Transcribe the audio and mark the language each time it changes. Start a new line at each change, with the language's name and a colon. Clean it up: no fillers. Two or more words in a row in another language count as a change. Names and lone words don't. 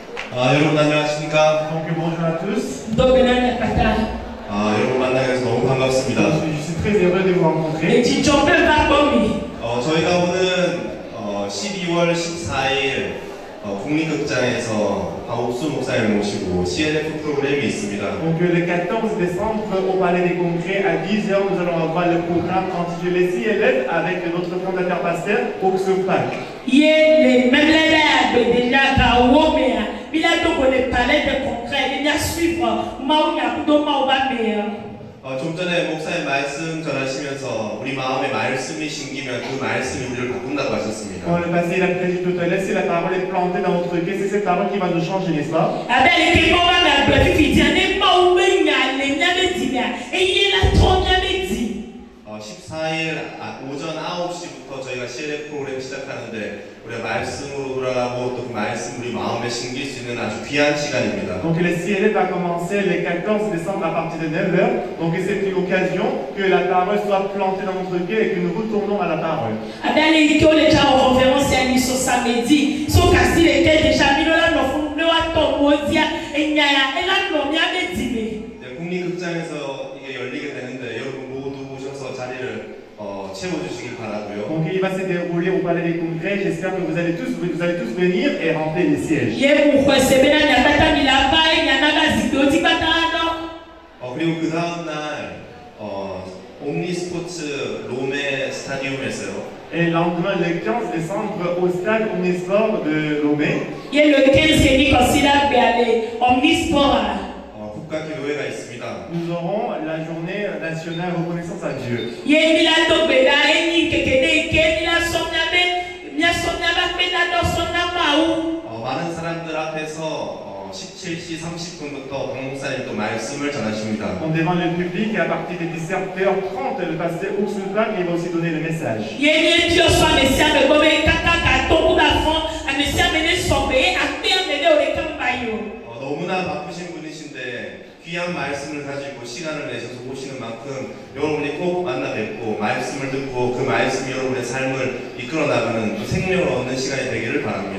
Korean: 여러분 안녕하십니까?
French: Donc bonjour à tous.
Korean: 여러분 만나서 너무 반갑습니다.
French: Je suis très heureux de vous rencontrer.
Korean: 저희가 오는 12월 14일 국립극장에서 박옥수 목사를 모시고 CNF 프로그램이 있습니다.
French: Donc le 14 décembre au Palais des Congrès à 10h nous allons avoir le programme intitulé CLF avec notre fondateur pasteur Oksu Pak.
Korean: 좀 전에 목사님 말씀 전하시면서 우리 마음에 말씀이 심기면 그 말씀이 우리를 바꾼다고 하셨습니다.
French: Dans le passé, il a prédit tout à l'heure, si la parole est plantée dans notre cœur, c'est cette parole qui va nous changer, n'est-ce pas?
Korean: 14일 오전 9시부터 저희가 CLF 프로그램 시작하는데 우리가 말씀으로 돌아가고 또 그 말씀 우리 마음에 심길 수 있는 아주 귀한 시간입니다.
French: Donc le CLF va commencer le 14 décembre à partir de 9h. Donc c'est une occasion que la parole soit plantée dans notre cœur et que nous retournons à la parole.
Korean: 국립극장에서 이게 열리게 되는데 여러분 모두 오셔서 자리를 채워주시길 바라고요.
French: Donc il va se dérouler au Palais des Congrès. J'espère que vous allez tous venir et remplir les sièges.
Korean: 그리고 그 다음 날 옴니스포츠 로메 스타디움에서요.
French: Et le lendemain, le 15 décembre, au stade Omnisport de Lomé.
Korean: 국가기도회가 있습니다.
French: Nous aurons la journée nationale reconnaissance à Dieu.
Korean: 많은 사람들 앞에서 17시 30분부터 박 목사님 또 말씀을 전하십니다.
French: Devant le public, à partir de 17h30, le pasteur Oksu Pak va aussi donner le message.
Korean: 너무나 바쁘신 분이신데 귀한 말씀을 가지고 시간을 내셔서 오시는 만큼 여러분이 꼭 만나 뵙고 말씀을 듣고 그 말씀이 여러분의 삶을 이끌어 나가는 또 생명을 얻는 시간이 되기를 바랍니다.